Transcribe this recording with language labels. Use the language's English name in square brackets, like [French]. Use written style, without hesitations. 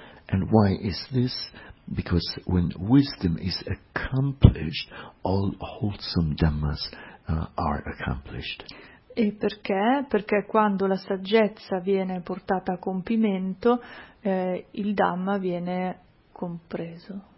[English] And why is this? Because when wisdom is accomplished, all wholesome dhammas are accomplished. [Italian] E perché? Perché quando la saggezza viene portata a compimento, il dhamma viene compreso.